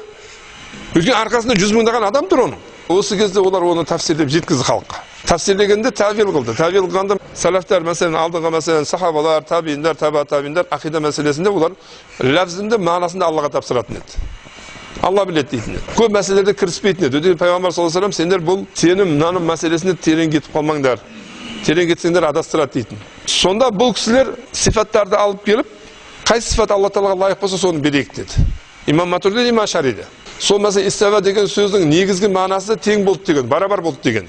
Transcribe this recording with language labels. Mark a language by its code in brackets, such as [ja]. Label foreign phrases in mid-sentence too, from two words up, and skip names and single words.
[kk] Өйткені арқасында 100 мыңдаған адам тұр оның. Осы кезде олар оны тәфсирлеп жеткізді халыққа. Тәфсирлегенде тәвил қылды. Тәвил қылғанда салафтар, мәселен алдыңғы мәселен сахабалар, табииндар, табииндар ақида мәселесінде олар ләфзінде, мағынасында Аллаға тапсыратын еді. Алла біледі дейтін еді. Көп мәселелерде кіріспейтін еді. Өйткені пайғамбар [ar] صلى الله عليه وسلم, [kk] сендер бұл сенім, наным мәселесінде терең кетіп қалмаңдар. Терең кетсеңдер адастырады дейтін. Сонда бұл кісілер сифаттарды алып келіп, қай сифат Алла Тағалаға лайық болса соны берейік деді. Имам Матурди, имам Ашариде. Сол мәселе истава деген сөздің негізгі мағынасы тең болды деген, барабар болды деген.